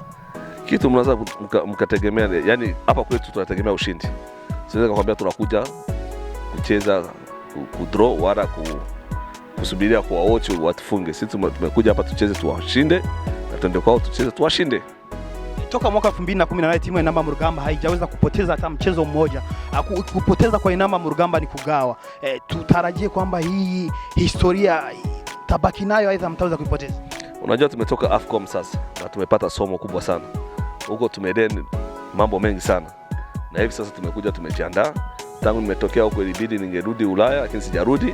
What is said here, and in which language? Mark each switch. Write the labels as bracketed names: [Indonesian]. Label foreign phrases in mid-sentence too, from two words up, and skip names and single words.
[Swahili] Kitu mnaweza mkategemea, yani hapa kwetu tunategemea ushindi. Siwezi kukwambia tunakuja kucheza kudraw wala kusubiria kwa wote watufunge. Sisi tumekuja hapa tucheze tuwashinde, na tuende kwao tucheze tuwashinde. Toka mwaka 2018 timu ya Intamba mu rugamba haijaweza kupoteza hata mchezo mmoja. Kupoteza kwa Intamba mu rugamba ni kugawa. Tutarajie kwamba hii historia tabaki nayo, aidha mtaweza kuipoteza. Unajua tumetoka AFCON sasa na tumepata somo kubwa sana. Huko tumeden mambo mengi sana. Na hivi sasa tumekuja tumejiandaa. Tangu nimetokea huko ilibidi ningerudi Ulaya, lakini sijarudi.